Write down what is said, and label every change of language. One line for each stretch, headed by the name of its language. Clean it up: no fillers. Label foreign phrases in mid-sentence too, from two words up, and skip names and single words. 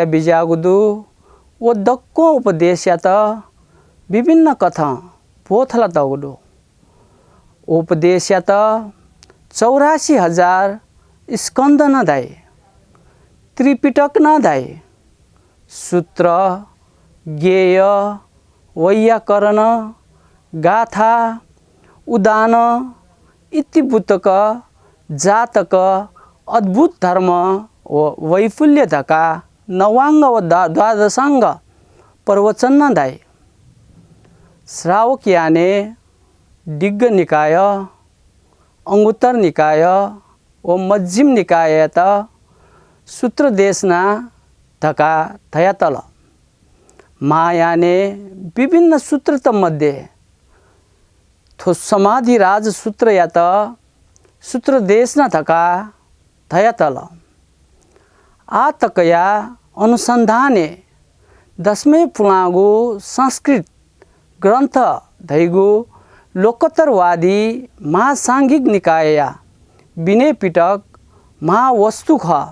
Newari: बिजागुदु वो दक्को उपदेश या त विभिन्न कथा पोथला दगुदु उपदेश या त 84,000 स्कंद न दाय त्रिपिटक न दाय सूत्र ज्ञेय वैयाकरण गाथा उदान इतिबुतक जातक अद्भुत धर्म वैफुल्य धका नवांग व द्वादशांग प्रवचन न दाय श्रावक याने दिग्ग निकाय अंगुत्तर निकाय व मध्यम निकाय त सूत्र देशना धका थया तल मायाने विभिन्न सूत्र त मध्ये थो समाधि राज सूत्र या त सूत्र देशना धका थया तल आतकया अनुसंधाने दसमे पुलागु संस्कृत ग्रन्थ धैगु लोकोत्तरवादी महासाङ्घिक निकाय विनय पिटक महावस्तु ख